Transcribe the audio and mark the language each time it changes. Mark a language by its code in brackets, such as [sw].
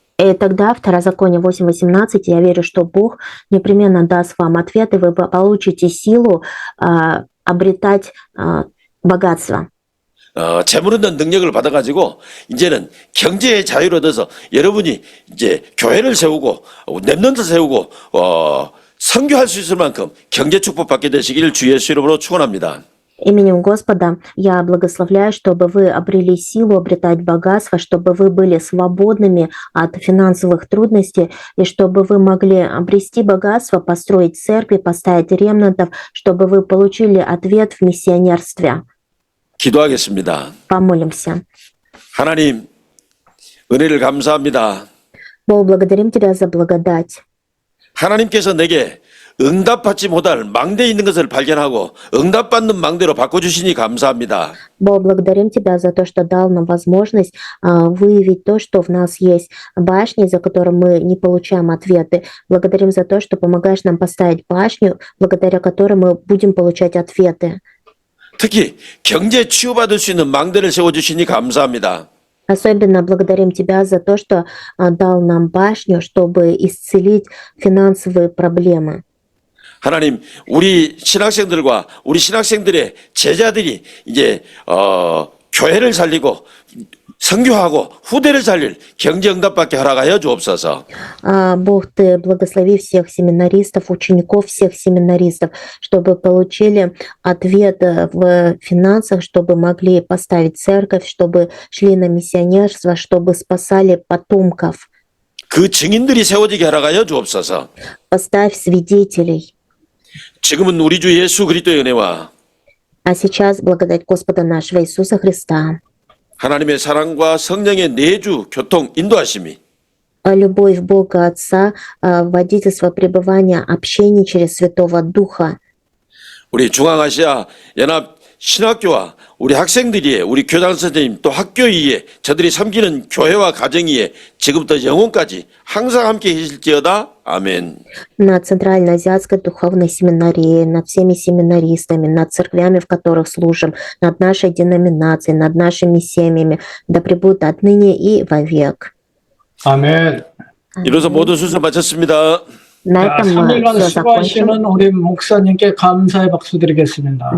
[ru] И тогда, Второзаконие 8:18, я верю, что Бог непременно даст вам ответ, и вы получите силу обретать богатство. [ko] 재물 얻는 능력을 받아가지고 이제는 경제의 자유를 얻어서 여러분이 이제 교회를 세우고 랩런트 세우고 선교할 수 있을 만큼 경제 축복 받게 되시기를 주 예수 이름으로 축원합니다. [ru] Именем Господа я благословляю, чтобы вы обрели силу обретать богатство, чтобы вы были свободными от финансовых трудностей, и чтобы вы могли обрести богатство, построить церкви, поставить ремнантов, чтобы вы получили ответ в миссионерстве. [ko] 기도하겠습니다. [ru] Помолимся. [ko] 하나님, 은혜를 감사합니다. [ru] Бог, благодарим Тебя за благодать. [ko] 하나님께서 내게 응답받지 못할 망대에 있는 것을 발견하고 응답받는 망대로 바꿔주시니 감사합니다. [ru] Бог, благодарим Тебя за то, что дал нам возможность выявить то, что в нас есть башни, за которые мы не получаем ответы. Благодарим за то, что помогаешь нам поставить башню, благодаря которой мы будем получать ответы. [ko] 특히 경제 치유받을 수 있는 망대를 세워주시니 감사합니다. [ru] Особенно благодарим Тебя за то, что дал нам башню, чтобы исцелить финансовые проблемы. [ko] 하나님, 우리 신학생들과 우리 신학생들의 제자들이 이제 교회를 살리고 선교하고 후대를 살릴 경제 응답받게 허락하여 주옵소서. [ru] Бог, Ты благослови всех семинаристов, учеников всех семинаристов, чтобы получили ответ в финансах, чтобы могли поставить церковь, чтобы шли на миссионерство, чтобы спасали потомков. [ko] 그 증인들이 세워지게 허락하여 주옵소서. [ru] Поставь свидетелей. [ko] 지금은 우리 주 예수 그리스도의 은혜와 [ru] А сейчас благодать Господа нашего Иисуса Христа, [ko] 하나님의 사랑과 성령의 내주 교통 인도하심이 [ru] любовь Бога Отца, водительство пребывания, общение через Святого Духа. [ko] 우리 중앙아시아 연합 신학교와 우리 학생들이 우리 교장 선생님 또 학교 위에 저들이 섬기는 교회와 가정 위에 지금부터 영원까지 항상 함께 계실지어다. 아멘. [ru] Над Центральноазиатской духовной семинарии, над всеми семинаристами, над церквями, в которых служим, над нашей деноминацией, над нашими семьями, да пребудут отныне и вовек. [ko] 아멘. 이로써 모든 순서 마쳤습니다. [ru] На [ko] 자, [ru] этом мы [ko] 3일간 [ru] все закончим. [ko] 수고하시는 우리 목사님께 감사의 박수 드리겠습니다.